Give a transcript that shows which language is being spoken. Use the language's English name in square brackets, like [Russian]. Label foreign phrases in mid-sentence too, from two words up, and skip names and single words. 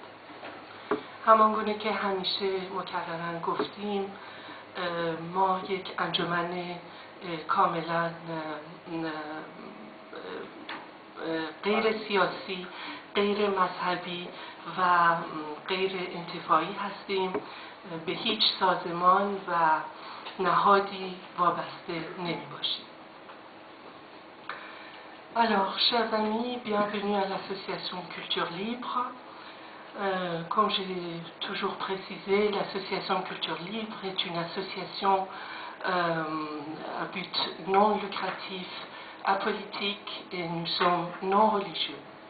[Persian] همانگونه که همیشه مکرراً گفتیم، ما یک انجمن کاملاً غیر سیاسی، غیر مذهبی و غیر انتفاعی هستیم، به هیچ سازمان و نهادی وابسته نمی باشیم. [French] Alors, chers amis, bienvenue à l'association Culture Libre. Comme j'ai toujours précisé, l'association Culture Libre est une association à but non lucratif, apolitique, et nous sommes non religieux.